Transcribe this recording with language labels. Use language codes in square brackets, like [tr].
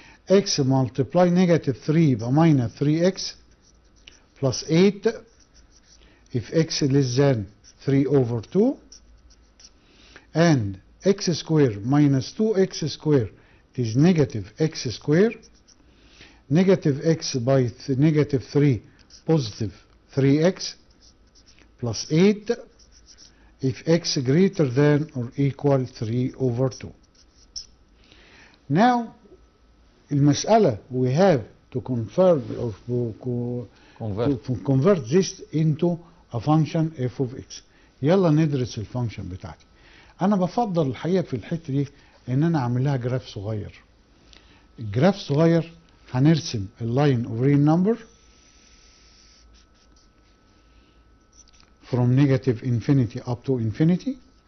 [en] x multiply negative 3 يبقى minus 3x plus 8 if x less than 3 over 2 and x square minus 2x square it is negative x square negative x by negative 3 positive 3x plus 8 if x greater than or equal 3 over 2. Now المسألة we have to convert or to convert this into a function f of x. [ar] يلا ندرس الفانكشن بتاعتي. انا بفضل الحقيقه في الحته دي ان انا اعمل لها جراف صغير. الجراف صغير هنرسم اللاين [en] of real number from negative infinity up to infinity.